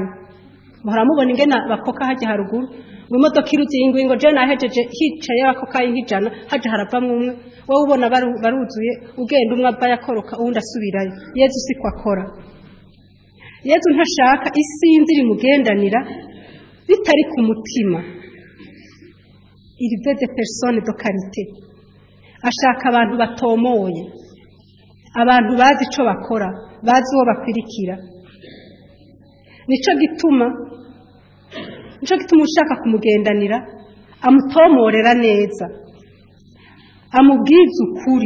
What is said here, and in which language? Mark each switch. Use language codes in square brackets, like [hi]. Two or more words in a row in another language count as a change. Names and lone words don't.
[rn] Muramubona ingena bakoka hajya haruguru mu modoka iruzi ingwingo je nahejeje hicaye abakokayi nk'ijana haje haravamwe umwe, wowe ubona baruzuye ugenda umwe ava yakoroka uwundi asubirayo. Yesu siko akora. Yesu ntashaka isinzi rimugendanira bitari ku mutima. [fr] Il veut des personnes de qualité. [rn] Ashaka abantu batomoye, abantu bazi ico bakora, bazi uwo bakwirikira. Nico gituma ushaka kumugendanira amutomorera neza, amubwiza ukuri.